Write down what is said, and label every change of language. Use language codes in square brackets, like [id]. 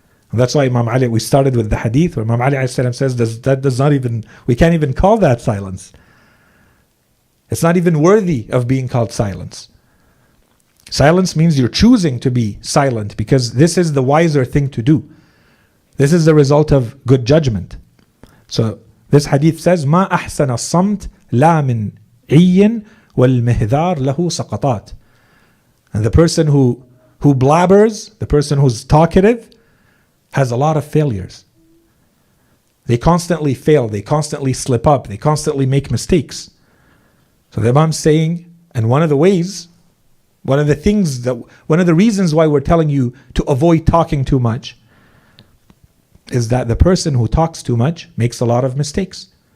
[en] And that's why Imam Ali, we started with the hadith where Imam Ali says we can't even call that silence. It's not even worthy of being called silence. Silence means you're choosing to be silent because this is the wiser thing to do. This is the result of good judgment. So this hadith says, [ar] ما أحسن الصمت لا من عي والمهذار له سقطات. [en] And the person who blabbers, the person who's talkative, has a lot of failures. They constantly fail, they constantly slip up, they constantly make mistakes. So the Imam's saying, and one of the reasons why we're telling you to avoid talking too much is that the person who talks too much makes a lot of mistakes.